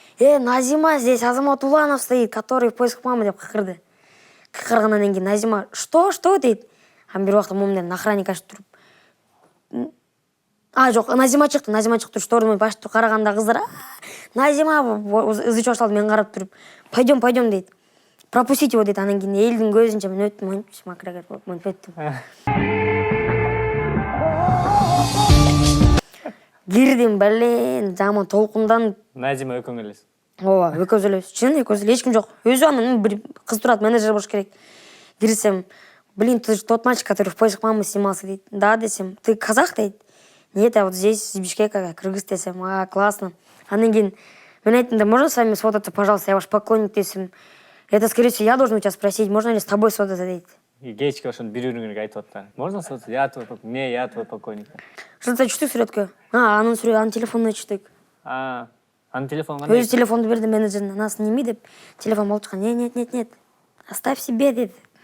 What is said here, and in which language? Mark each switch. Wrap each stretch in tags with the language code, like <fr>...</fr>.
<ru>Назима, здесь Азамат Уланов стоит, который в поисках мамы</ru> <ky>деп кыйкырды. Кыйкыргандан кийин Назима, что дейт. Анан бир убакта момден охранник ачып туруп, жок, Назима чыкты, штораны ачып караганда кыздар, Назима ызычып башталды, мен карап туруп, пойдем дейт.</ky> <ru>Пропустить его</ru> <ky>дейт. Анан кийин элдин көзүнчө мен өттүм, макрагат болуп мынтип өттүм. Кирдим, блин, жаман толкундан. Назима экөөң элесиз. Ооба, экөөбүз элебиз. Чын экөөбүз эле, эч ким жок. Өзү анан бир кыз турат, менеджер болуш керек.</ky> <ru>Кирсем, блин, ты же тот мальчик, который в поисках мамы снимался, дейт. Да, десем, ты казах, дейт. Нет, я вот здесь, из Бишкека,</ru> <ky>кыргыз десем.</ky> <ru>Классно.</ru> <ky>Анан кийин мен айттым,</ky> <ru>да можно с вами сфотаться, пожалуйста, я ваш поклонник десем. Это, скорее всего, я должен у тебя спросить, можно ли с тобой сфотаться, дейт.</ru> <ky>Кечке ошону бири-бириңерге айтып аттар.</ky> <ru>Можно сфотаться? Я твой поклонник.</ru> <ky>Что-то чүтүк сүрөткө. Анын телефонуна чүтүк. Анын телефону кандай? Өзү телефонду берди менеджерине, ана сними деп, телефон алып чыккан.</ky> <ru>Нет. Оставь себе, дейт.</ru>